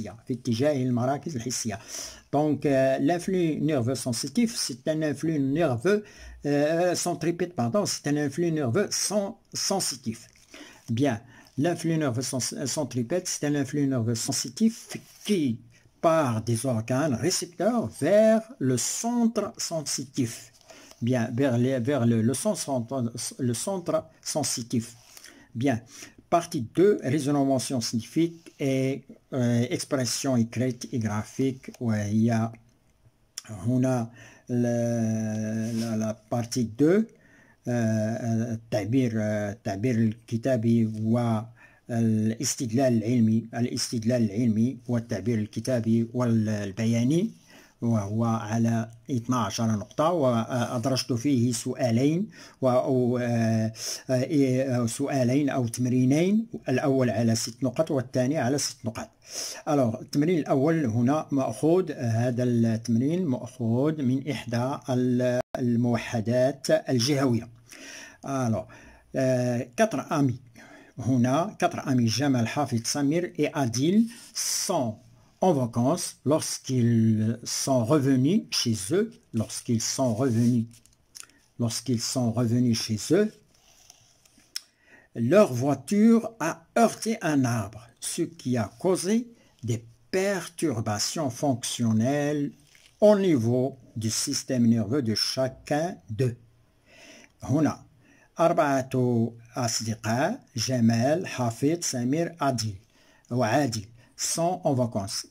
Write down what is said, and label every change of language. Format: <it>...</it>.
<ar>اتجاه المراكز الحسية</ar> <fr>Donc, l'influx nerveux sensitif, c'est un influx nerveux centripète, c'est un influx nerveux sensitif. Bien, l'influx nerveux centripète, c'est un influx nerveux sensitif qui part des organes récepteurs vers le centre sensitif. Bien, vers le centre sensitif. Bien, partie 2, résonance scientifique et expression écrite et graphique. On a la partie 2.</fr> <ar>التعبير الكتابي والاستدلال العلمي والتعبير الكتابي والبياني، وهو على 12 نقطة، وأدرجت فيه سؤالين أو تمرينين، الأول على 6 نقط والثاني على 6 نقاط. التمرين الأول هنا هذا التمرين مأخوذ من إحدى الموحدات الجهوية.</ar> <fr>4 amis Jamal, Hafid, Samir et Adil sont en vacances. Lorsqu'ils sont revenus chez eux, leur voiture a heurté un arbre, ce qui a causé des perturbations fonctionnelles au niveau du système nerveux de chacun d'eux.</fr> <ar>هنا 4 أصدقاء جمال، حفيظ، سمير، وعادل</ar> <fr>sont en vacances.</fr>